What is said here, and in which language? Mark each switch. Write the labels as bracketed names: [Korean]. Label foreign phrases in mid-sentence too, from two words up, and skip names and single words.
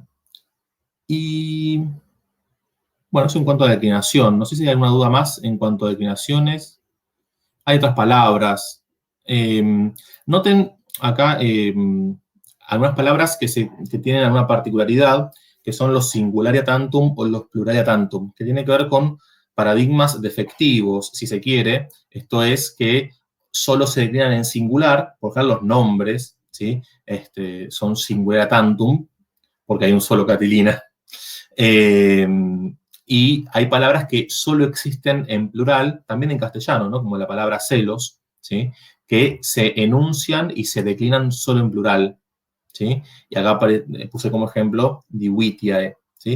[Spanish] Y bueno, eso en cuanto a declinación. No sé si hay alguna duda más en cuanto a declinaciones. Hay otras palabras. Noten acá algunas palabras que tienen alguna particularidad, que son los [Latin] singularia tantum [Spanish] o los [Latin] pluralia tantum, [Spanish] que tiene que ver con paradigmas defectivos, si se quiere. Esto es que solo se declinan en singular, por ejemplo, los nombres, ¿sí? Son [Latin] singularia tantum, [Spanish] porque hay un solo catilina. Y hay palabras que solo existen en plural, también en castellano, ¿no? Como la palabra celos, ¿sí? Que se enuncian y se declinan solo en plural, ¿sí? Y acá puse como ejemplo divitiae, ¿sí?